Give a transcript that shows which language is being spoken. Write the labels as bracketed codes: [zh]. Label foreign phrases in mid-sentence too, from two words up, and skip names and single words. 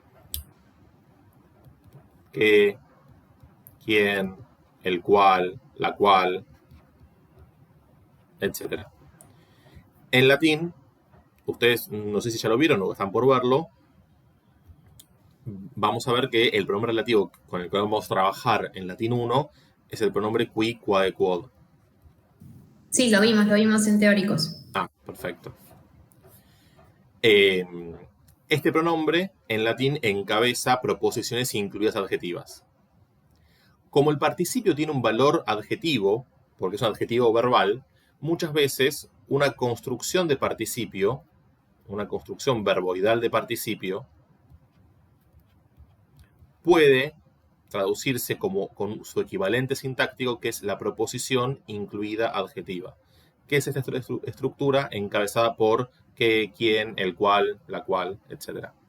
[es] Que, quién, el cual, la cual, etc. En latín, ustedes no sé si ya lo vieron o están por verlo, vamos a ver que el pronombre relativo con el que vamos a trabajar en latín 1 es el pronombre [la] qui, quae, quod. [es] Sí, lo vimos en teóricos. Ah, perfecto. Este pronombre en latín encabeza proposiciones incluidas adjetivas. Como el participio tiene un valor adjetivo, porque es un adjetivo verbal, muchas veces una construcción de participio, una construcción verboidal de participio, puede traducirse con su equivalente sintáctico, que es la proposición incluida adjetiva, que es esta estructura encabezada por qué, quién, el cual, la cual, etc.